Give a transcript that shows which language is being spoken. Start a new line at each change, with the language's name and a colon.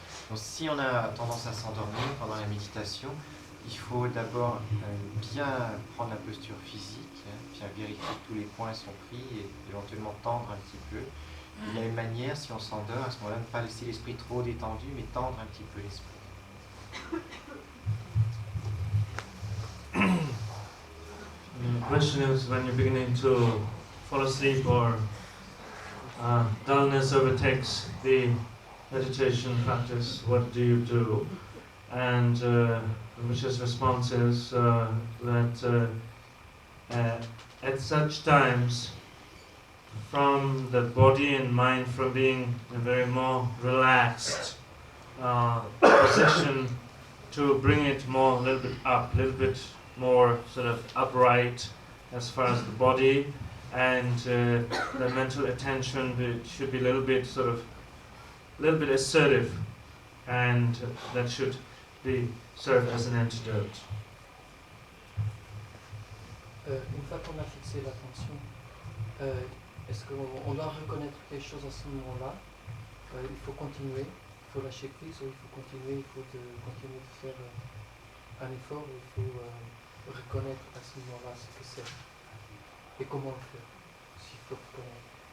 French: Donc, si on a tendance à s'endormir pendant la méditation, il faut d'abord bien prendre la posture physique, bien vérifier que tous les points sont pris et éventuellement tendre un petit peu. Et de la même manière, si on s'endort, à ce moment-là, ne pas laisser l'esprit trop détendu, mais tendre un petit peu l'esprit.
English: The question is, when you're beginning to fall asleep or dullness overtakes the meditation practice, what do you do? And Rinpoche's response is that at such times, from the body and mind from being in a very more relaxed position, to bring it more a little bit up, a little bit more sort of upright as far as the body, and the mental attention should be a little bit assertive, and that should serve as an antidote.
French: Une fois qu'on a fixé l'attention, est-ce qu'on doit reconnaître quelque chose à ce moment-là? Il faut continuer, il faut lâcher prise, ou il faut continuer, continuer de faire un effort, il faut reconnaître à ce moment-là ce que c'est et comment le faire, s'il faut reconnaître.